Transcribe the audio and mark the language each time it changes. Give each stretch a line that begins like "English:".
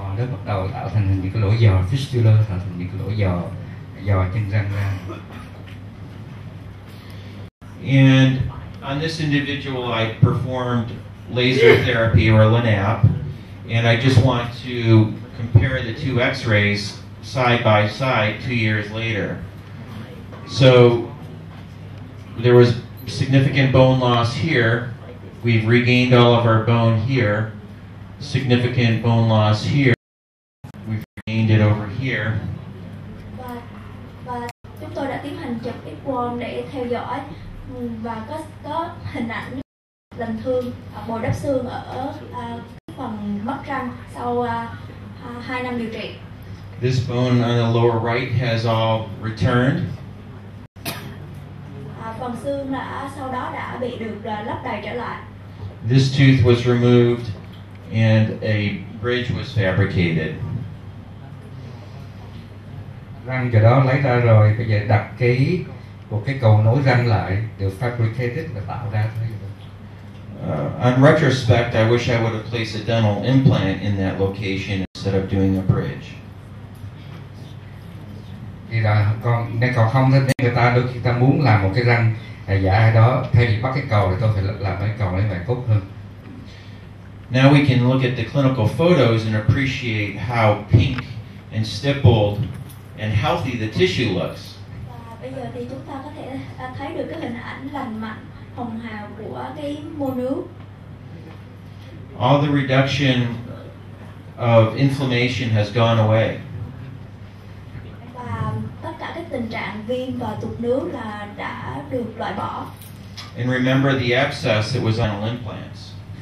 Vietnamese: nó bắt đầu tạo thành những cái lỗ giò fistula, tạo thành những cái lỗ giò trên răng ra.
English: And on this individual, I performed laser therapy or LANAP, and I just want to compare the two X-rays side by side 2 years later. So there was significant bone loss here. We've regained all of our bone here. Significant bone loss here. We've regained it over here.
Vietnamese: Và chúng tôi đã tiến hành chụp X-quang để theo dõi và có hình ảnh lành thương bồi đắp xương ở phần mất răng sau 2 năm điều trị.
English: This bone on the lower right has all returned.
Vietnamese: Phần xương sau đó đã bị được lấp đầy trở lại.
English: This tooth was removed and a bridge was fabricated.
Vietnamese: Răng giờ đó lấy ra rồi, bây giờ đặt một cái cầu nối răng lại, được fabricated và tạo ra thôi.
English: On retrospect, I wish I would have placed a dental implant in that location instead of doing a bridge.
Vietnamese: Thì là nên còn không, nên người ta đôi khi ta muốn làm một cái răng giả ở đó, thay vì bắt cái cầu thì tôi phải làm cái cầu như vậy tốt hơn.
English: Now we can look at the clinical photos and appreciate how pink and stippled and healthy the tissue looks.
Vietnamese: Và bây giờ thì chúng ta có thể thấy được cái hình ảnh lành mạnh, hồng hào của cái mô nướu.
English: All the reduction of inflammation has gone away.
Vietnamese: Và tất cả các tình trạng viêm và tụt nướu là đã được loại bỏ.
English: And remember the abscess that was on implants.